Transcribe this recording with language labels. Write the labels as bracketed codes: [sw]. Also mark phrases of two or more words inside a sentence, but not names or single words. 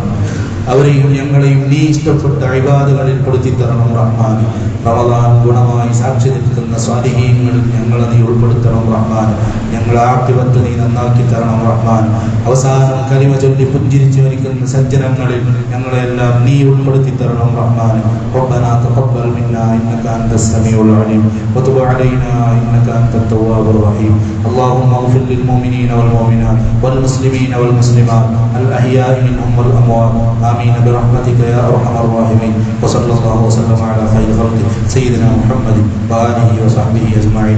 [ml] അവരെയും ഞങ്ങളെയും നീ ഇഷ്ടപ്പെട്ട ഇബാദത്തുകളിൽ പെടുത്തി തരണം റഹ്മാൻ. റമളാൻ ഗുണമായി സാക്ഷി നിൽക്കുന്ന സ്വാലിഹീങ്ങളിൽ ഞങ്ങളെ നീ ഉൾപ്പെടുത്തണം റഹ്മാൻ. ഞങ്ങളെ ആഖിബത്ത് നീ നന്നാക്കി തരണം റഹ്മാൻ. അവസാനം കലിമ ചൊല്ലി പുഞ്ചിരിച്ചു മരിക്കുന്ന സജ്ജനങ്ങളിൽ ഞങ്ങളെല്ലാം നീ ഉൾപ്പെടുത്തി തരണം റഹ്മാൻ. [ar] ربنا تقبل منا انك انت السميع العليم وتب علينا انك انت التواب الرحيم. اللهم اغفر للمؤمنين والمؤمنات والمسلمين والمسلمات الاحياء منهم والاموات آمين برحمتك يا أرحم الراحمين. وصلى الله وسلم على خير خلقه سيدنا محمد وآله وصحبه أجمعين.